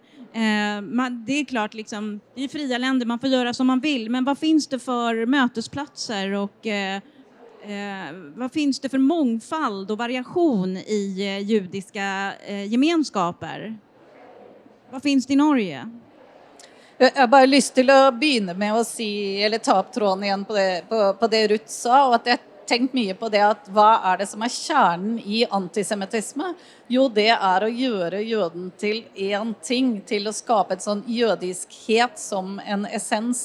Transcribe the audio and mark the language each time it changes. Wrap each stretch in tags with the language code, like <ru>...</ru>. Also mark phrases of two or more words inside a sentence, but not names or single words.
<sv>Det är klart, liksom, det är fria länder, man får göra som man vill. Men vad finns det för mötesplatser och vad finns det för mångfald och variation i judiska gemenskaper? Vad finns det i Norge?</sv> <no>Jeg har bare lyst til å begynne med å si, eller ta opp tråden igjen på det Ruth sa, og at jeg har tenkt mye på det at hva er det som er kjernen i antisemittisme? Jo, det er å gjøre jøden til en ting, til å skape et sånn jødiskhet som en essens.</no>